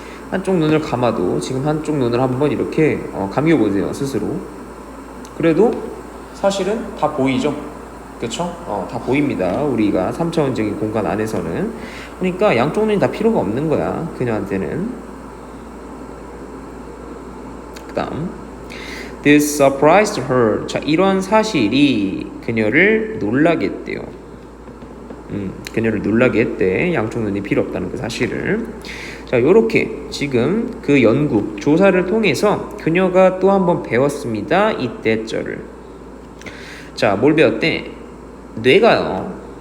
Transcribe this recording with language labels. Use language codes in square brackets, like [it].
[ko] 한쪽 눈을 감아도 지금 한쪽 눈을 한번 이렇게 감겨보세요 스스로. 그래도 사실은 다 보이죠. 그쵸? 다 보입니다. 우리가 3차원적인 공간 안에서는. 그러니까 양쪽 눈이 다 필요가 없는 거야 그녀한테는. 그 다음 [en] This surprised her. [ko] 자, 이런 사실이 그녀를 놀라게 했대요. 그녀를 놀라게 했대. 양쪽 눈이 필요 없다는 그 사실을. 자, 요렇게 지금 그 연구, 조사를 통해서 그녀가 또 한 번 배웠습니다. 이때절을. 자, 뭘 배웠대? 뇌가요.